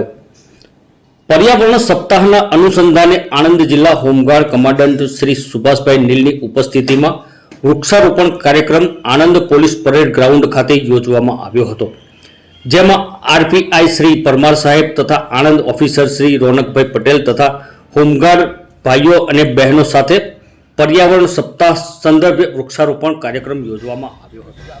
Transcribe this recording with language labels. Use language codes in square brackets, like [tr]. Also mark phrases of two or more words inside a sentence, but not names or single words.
[gu] પર્યાવરણ સપ્તાહના અનુસંધાને આણંદ જિલ્લા હોમગાર્ડ કમાન્ડન્ટ શ્રી સુભાષભાઈ નીલની ઉપસ્થિતિમાં વૃક્ષારોપણ કાર્યક્રમ આણંદ પોલીસ પરેડ ગ્રાઉન્ડ ખાતે યોજવામાં આવ્યો હતો, જેમાં આરપીઆઈ શ્રી પરમાર સાહેબ તથા આણંદ ઓફિસર શ્રી રોનકભાઈ પટેલ તથા હોમગાર્ડ ભાઈઓ અને બહેનો સાથે પર્યાવરણ સપ્તાહ સંદર્ભે વૃક્ષારોપણ કાર્યક્રમ યોજવામાં આવ્યો હતો।